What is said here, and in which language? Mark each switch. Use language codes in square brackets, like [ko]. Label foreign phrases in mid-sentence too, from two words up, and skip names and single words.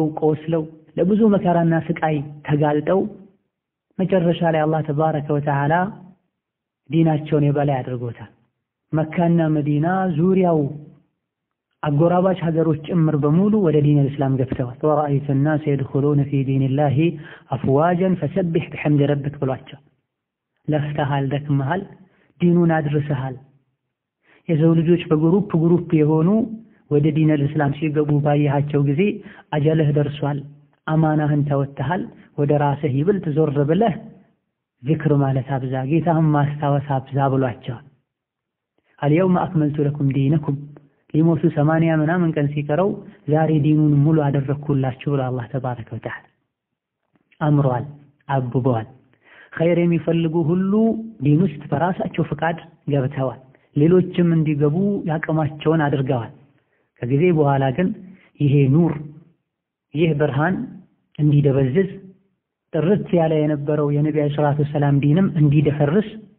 [am] ቆስለው ለብዙ መከራና ስቃይ ተጋልጠው መጨረሻ ላይ አላህ [ar] تبارك وتعالى [am] ዲናቸውን የበላይ አድርጎታል። መካና መዲና ዙሪያው አጎራባች ሀገሮች ጭምር በሙሉ ወደ [ar] دين إسلام [am] ገብተዋል። [ar] ورأيت الناس يدخلون في دين الله أفواجا فسبح بحمد ربك [am] ብሏቸው ለፍተሃል ደክመሃል ዲኑን አድርሰሃል። የሰው ልጆች በግሩፕ የሆኑ ወደ [ar] دين إسلام [am] ሲገቡ ባያቸው ጊዜ አጀልህ ደርሷል፣ አማናህን ተወጥተሃል፣ ወደ ራስህ ይብልጥ ዞር ብለህ ዚክር ማለት አብዛ፣ ጌታህን ማስታወስ አብዛ ብሏቸዋል። [ar] اليوم أكملت لكم دينكم [am] ሊሞቱ 80 ምናምን ቀን ሲቀረው ዛሬ ዲኑን ሙሉ አደረኩላችሁ ብሎ አላህ [ar] تبارك وتعالى [am] አምሯል፣ አብቧል። ኸይር የሚፈልጉ ሁሉ ዲን ውስጥ በራሳቸው ፍቃድ ገብተዋል። ሌሎችም እንዲገቡ ያቅማቸውን አድርገዋል። ከጊዜ በኋላ ግን ይሄ ኑር ይህ ብርሃን እንዲደበዝዝ ጥርት ያለ የነበረው የነብዩ [ar] صلى الله عليه وسلم [am] ዲንም እንዲደፈርስ